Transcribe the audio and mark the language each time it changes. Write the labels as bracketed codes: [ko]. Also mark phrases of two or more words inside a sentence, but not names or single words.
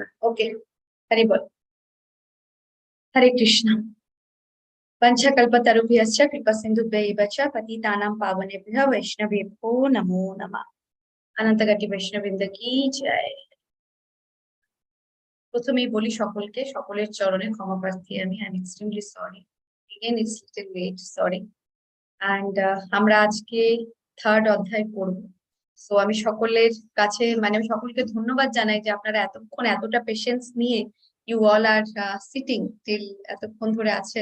[bn] ওকে, হরি বল। হরে কৃষ্ণ। [sa] पंचकल्पतरुभ्यश्च कृपासिन्धुभ्यैव च पतितानां पावनेभ्यः वैष्णवेभ्यो नमो नमः। अनंतगति वैष्णवबृंद की जय। [bn] প্রথমেই বলি সকলকে, সকলের চরণে ক্ষমা প্রার্থী আমি। [en] I am extremely sorry, again it's little late, sorry. [bn] অ্যান্ড আমরা আজকে থার্ড অধ্যায় পড়ব। সো আমি সকলের কাছে আমি সকলকে ধন্যবাদ জানাই যে আপনারা এতক্ষণ এতটা পেশেন্স নিয়ে [en] you all are sitting till [bn] এতক্ষণ ধরে আছেন।